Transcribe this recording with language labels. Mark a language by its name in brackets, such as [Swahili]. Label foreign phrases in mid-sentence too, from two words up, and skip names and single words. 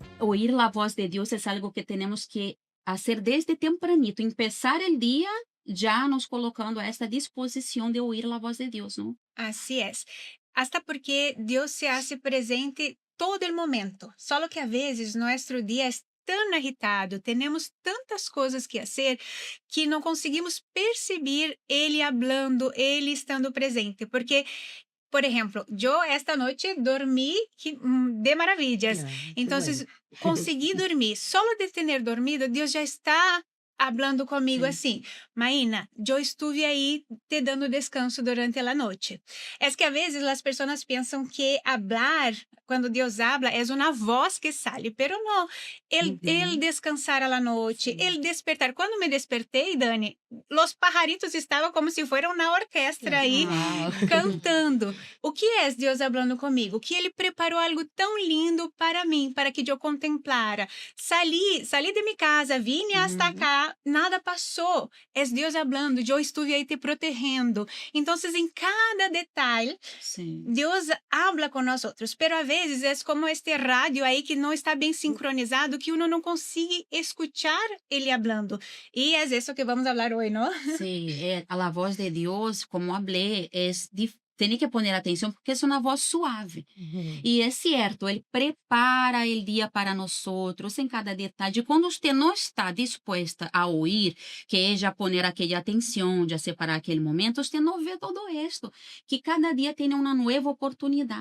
[Spanish] oír la voz de Dios es algo que tenemos que hacer desde tempranito, empezar el día ya nos colocando a esta disposición de oír la voz de Dios, ¿no? Así es. Hasta porque Dios se hace presente todo el momento. Solo que a veces nuestro día es tan agitado, tenemos tantas cosas que hacer que [Portuguese] não conseguimos perceber Ele [Spanish] hablando, [Portuguese] Ele estando presente. [Spanish] Porque, por ejemplo, yo esta noche dormí de maravillas. Ah, qué bueno. Entonces, conseguí dormir. Solo de tener dormido, Dios ya está hablando conmigo Sí. assim: Maína, yo estuve ahí te dando descanso durante la noche. Es que a veces las personas piensan que hablar, cuando Dios habla, es una voz que sale, pero no. El Uhum. descansar a la noche, [Portuguese] Sim. [Spanish] el despertar. Cuando me despertei, Dani, los pajaritos estaban como si fuera una orquesta ahí Uau! cantando. [Portuguese] O que é Deus falando comigo? Que Ele preparou algo tão lindo para mim, para que eu contemplara. [Spanish] Salí de [Portuguese] minha casa, [Spanish] vine hasta Uhum. [Portuguese] acá, nada passou. É Deus falando, eu estive aí te protegendo. Então, em cada detalhe, Sim. Deus habla com nós outros, pero a vezes é como este rádio aí que não está bem sincronizado, que uno não consegue escuchar ele hablando. E é isso que vamos falar hoje, não? [Spanish] Sí, a la voz de Dios, como hablé, tiene que poner atención porque es una voz suave. Uhum. Y es cierto, Él prepara el día para nosotros en cada detalle. Cuando usted no está dispuesta a oír, que ella poner aquella atención, ya separar aquel momento, usted no ve todo esto, que cada día tiene una nueva oportunidad.